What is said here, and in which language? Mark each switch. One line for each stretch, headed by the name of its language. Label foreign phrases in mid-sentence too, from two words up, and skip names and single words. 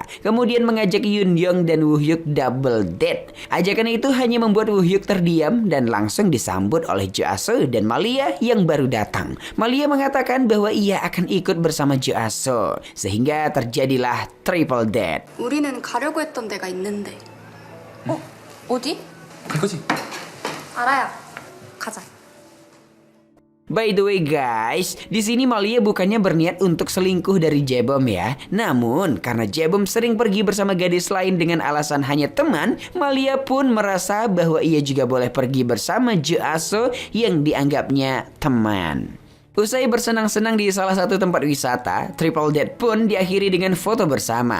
Indonesian: Kemudian mengajak Yoon dan Woohyuk
English: double date.
Indonesian: Ajakan itu hanya membuat Woohyuk terdiam dan langsung disambut oleh Joaso dan Malia yang baru datang. Malia mengatakan bahwa ia akan ikut bersama Joaso, sehingga terjadilah
English: triple date.
Korean: 우리는 가려고 했던 데가 있는데. 어디? 그거지. 알아요. 가자.
English: By the way guys,
Indonesian: di sini Malia bukannya berniat untuk selingkuh dari Jaebom ya. Namun karena Jaebom sering pergi bersama gadis lain dengan alasan hanya teman, Malia pun merasa bahwa ia juga boleh pergi bersama Joaso yang dianggapnya teman. Usai bersenang-senang di salah satu tempat wisata,
English: triple date
Indonesian: pun diakhiri dengan foto bersama.